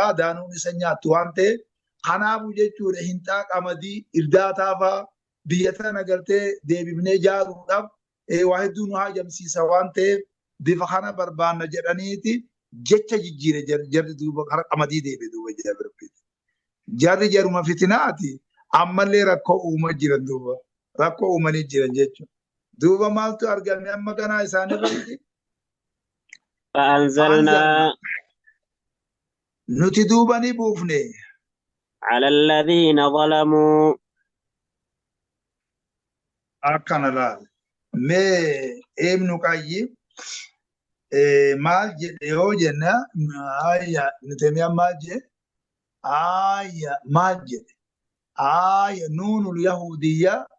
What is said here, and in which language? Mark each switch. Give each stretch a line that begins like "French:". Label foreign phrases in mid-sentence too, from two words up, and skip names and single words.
Oromo: Daanuun isa nyaattu waan ta'eef kanaafu jechuudha hinxaa qamadii irdaataafaa biyya tana gartee deebifnee ijaaruudhaaf waa hedduu nu haajamsiisa waan ta'eef bifa kana barbaanna jedhaniiti jecha jijjiire jarri duuba kara qamadii deebi'e duuba jira. Jarri jaruma fitinaati ammallee rakkoo uuma jiran duuba rakkoo uumanii jiran jechuudha. Duuba maaltu argame amma ganaa isaanirratti
Arabic: فأنزلنا
Oromo: nuti duuba ni buufne
Arabic: على الذين ظلموا
Oromo: akkana laal mee ibnu qayyim maal jedhe yoo jenna ayya nutemiyaan maal jedhe ayya maal jedhe ayya nuunul yahudiyya